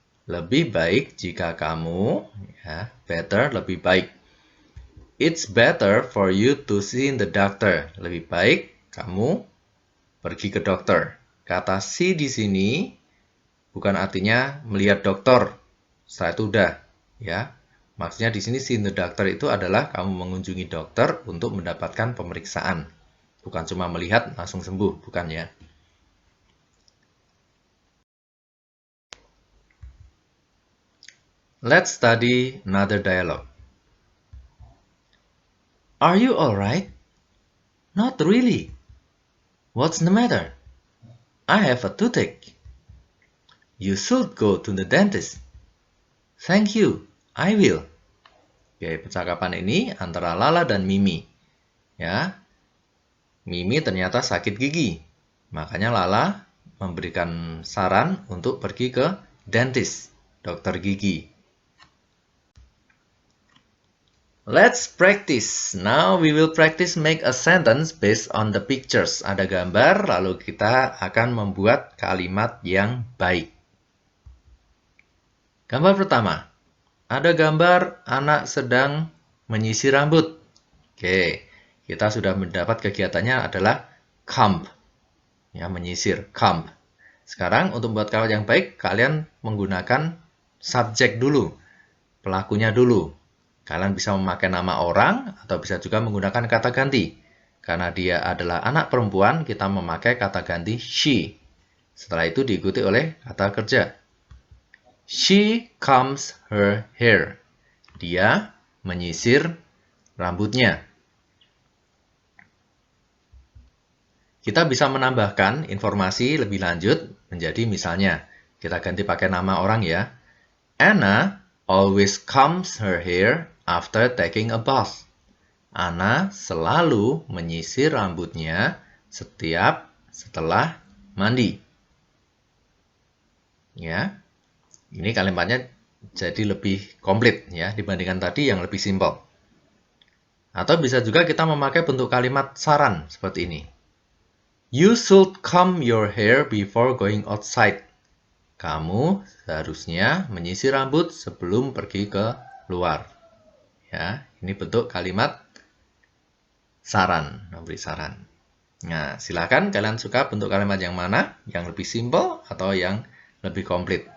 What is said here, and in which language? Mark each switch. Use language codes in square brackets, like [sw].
[id] Lebih baik jika kamu, ya, better lebih baik. [en] It's better for you to see the doctor. [id] Lebih baik kamu pergi ke dokter. Kata see di sini bukan artinya melihat dokter. Setelah itu udah, ya. Maksudnya di sini see the doctor itu adalah kamu mengunjungi dokter untuk mendapatkan pemeriksaan. Bukan cuma melihat langsung sembuh, bukan ya. [en] Let's study another dialogue. Are you alright? Not really. What's the matter? I have a toothache. You should go to the dentist. Thank you, I will. [id] Oke, percakapan ini antara Lala dan Mimi. Ya, Mimi ternyata sakit gigi. Makanya Lala memberikan saran untuk pergi ke dentist, dokter gigi. [en] Let's practice. Now we will practice make a sentence based on the pictures. [id] Ada gambar, lalu kita akan membuat kalimat yang baik. Gambar pertama. Ada gambar anak sedang menyisir rambut. Oke, kita sudah mendapat kegiatannya adalah comb. Ya, menyisir, comb. Sekarang untuk membuat kalimat yang baik, kalian menggunakan subjek dulu. Pelakunya dulu. Kalian bisa memakai nama orang atau bisa juga menggunakan kata ganti. Karena dia adalah anak perempuan, kita memakai kata ganti she. Setelah itu diikuti oleh kata kerja. [en] She combs her hair. [id] Dia menyisir rambutnya. Kita bisa menambahkan informasi lebih lanjut menjadi misalnya, kita ganti pakai nama orang ya. [en] Anna always combs her hair after taking a bath. [id] Anna selalu menyisir rambutnya setelah mandi. Ya. Ini kalimatnya jadi lebih komplit ya dibandingkan tadi yang lebih simpel. Atau bisa juga kita memakai bentuk kalimat saran seperti ini. [en] You should comb your hair before going outside. [id] Kamu seharusnya menyisir rambut sebelum pergi ke luar. Ya, ini bentuk kalimat saran, memberi saran. Nah, silakan kalian suka bentuk kalimat yang mana, yang lebih simpel atau yang lebih komplit.